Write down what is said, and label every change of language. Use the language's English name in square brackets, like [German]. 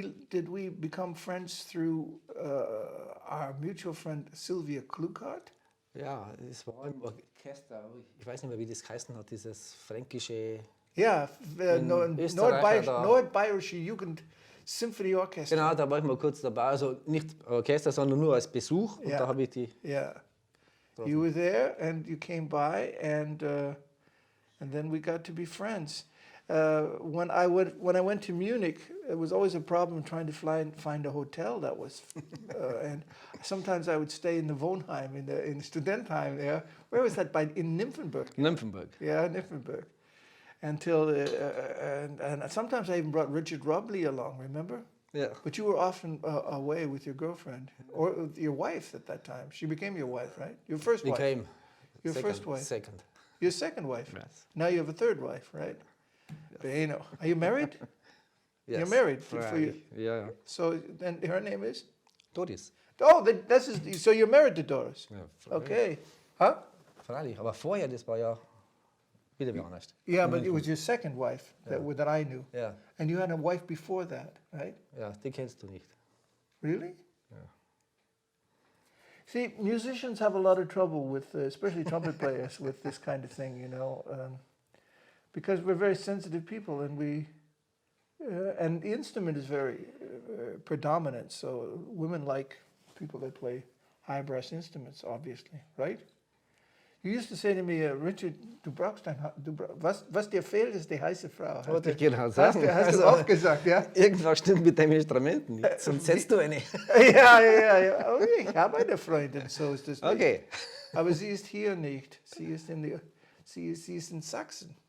[English] Did we become friends through our mutual friend Sylvia Kluckhardt? [German] Ja, es war im Orchester, ich weiß nicht mehr, wie das geheißen hat, dieses fränkische... Ja, Nordbayerische Jugend Symphony Orchestra. Genau, da war ich mal kurz dabei, also nicht Orchester, sondern nur als Besuch. Und da habe ich die... [English] Yeah. You were there and you came by and then we got to be friends. When I went to Munich, it was always a problem trying to find a hotel that was, and sometimes I would stay in the Wohnheim, in Studentheim there. Where was that? In Nymphenburg. Nymphenburg. Yeah, Nymphenburg. Until and sometimes I even brought Richard Robley along. Remember? Yeah. But you were often away with your girlfriend or your wife at that time. She became your wife, right? Your first wife. Became. Your first wife. Second. Your second wife. Yes. Now you have a third wife, right? Benno. Are you married? Yes. You're married for you. Yeah. So then her name is? Doris. Oh, so you're married to Doris. [German] Ja, [English] Okay. Huh? [German] Freilich, aber vorher, das war ja wieder wer anders. [English] Yeah, but it was your second wife that I knew. [German] Ja. [English] And you had a wife before that, right? [German] Ja, die kennst du nicht. [English] Really? [German] Ja. [English] See, musicians have a lot of trouble with, especially trumpet players, with this kind of thing, you know, because we're very sensitive people, and and the instrument is very predominant. So women like people that play high brass instruments, obviously, right? You used to say to me, [German] Richard, was dir fehlt, ist die heiße Frau. Wollte ich genau sagen. Hast du oft gesagt, ja? Irgendwas stimmt mit deinem Instrument nicht, sonst setzt du eine. Ja. Oh, ich habe eine Freundin, so ist das nicht. [English] Okay. [German] Aber sie ist hier nicht. Sie ist in Sachsen.